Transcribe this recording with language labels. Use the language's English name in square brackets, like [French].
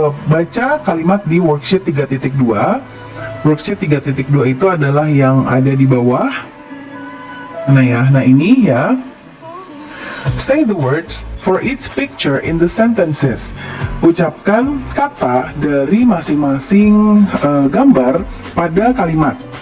[Indonesian] Baca kalimat di worksheet 3.2. Worksheet 3.2 itu adalah yang ada di bawah. Nah ya, nah ini ya. [English] Say the words for each picture in the sentences. [Indonesian] Ucapkan kata dari masing-masing gambar pada kalimat.